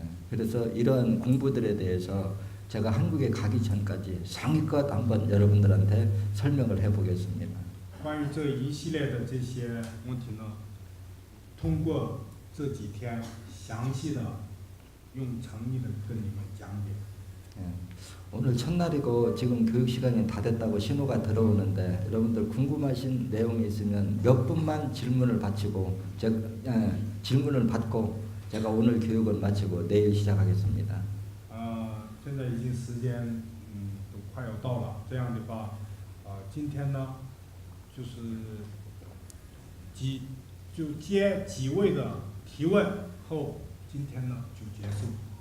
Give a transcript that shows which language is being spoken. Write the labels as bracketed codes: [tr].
[ko] 그래서 이러한 공부들에 대해서 제가 한국에 가기 전까지 상위껏 한번 여러분들한테 설명을 해보겠습니다. [zh] 关于这一系列的这些问题呢，通过这几天详细的用诚意的跟你们讲解。 [ko] 오늘 첫날이고 지금 교육 시간이 다 됐다고 신호가 들어오는데 여러분들 궁금하신 내용이 있으면 몇 분만 질문을 받치고 질문을 받고 제가 오늘 교육을 마치고 내일 시작하겠습니다. [zh] 现在已经时间都快要到了，这样的话，今天呢就是接几位的提问后，今天呢就结束。